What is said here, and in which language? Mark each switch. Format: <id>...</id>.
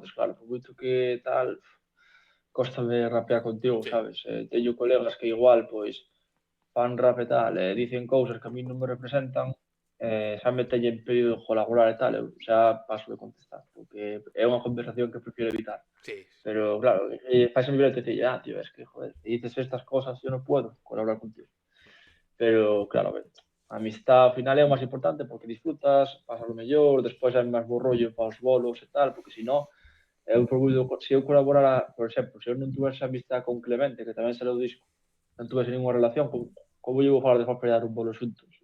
<gl>Entón, claro, por moito que tal, cóstame rapear contigo, Sí. sabes? Teño colegas que igual, pois, fan rap e tal, e dicen cousas que a mí non me representan, xa me teñen pedido colaborar e tal, eu xa paso de contestar, porque é unha conversación que prefiro evitar. Sí,</gl> <es>Pero claro, fáise mi te decir, tío, es que, joder, si dices estas cosas, yo no puedo colaborar contigo.</es> <gl>Pero, claro, a ver, a amistad ao final é o máis importante porque disfrutas, pasas o mellor, despois hai máis bo rollo para os bolos e tal, porque se non, eu procuro, se eu colaborara, por exemplo, se eu non tuvese amistad con Clemente, que tamén sale o disco, non tuvese ninguna relación, como eu vou falar de dar un bolo xuntos?</gl>